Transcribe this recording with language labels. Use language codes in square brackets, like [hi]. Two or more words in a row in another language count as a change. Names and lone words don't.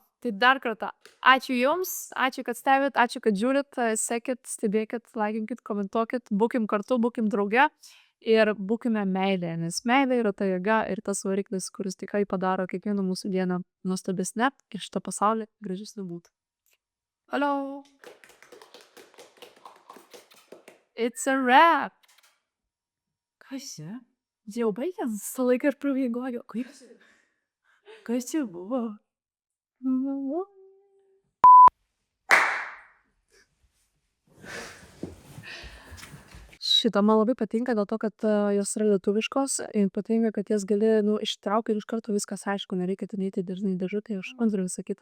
[lt] Tai dar kartą, ačiū Jums, ačiū, kad stebit, ačiū, kad žiūrit, sekit, stebėkit, laikinkit, komentuokit, būkim kartu, būkim drauge ir būkime meilė, nes meilė yra ta jėga ir tas variklis, kuris tikrai padaro kiekvieną mūsų dieną nuostabesnę ir šitą pasaulį gražesnį būtų. [en] Hello! It's a wrap! [lt] Kas čia? Jau baigęs, visą laiką ir praveigoju. Kaip? Kas čia buvo? Šita man labai patinka dėl to, kad jos yra lietuviškos ir patinka, kad jas gali, ištraukti ir iš karto viskas aišku, nereikia ten eiti dažnai dėžutę, ir visą kitą.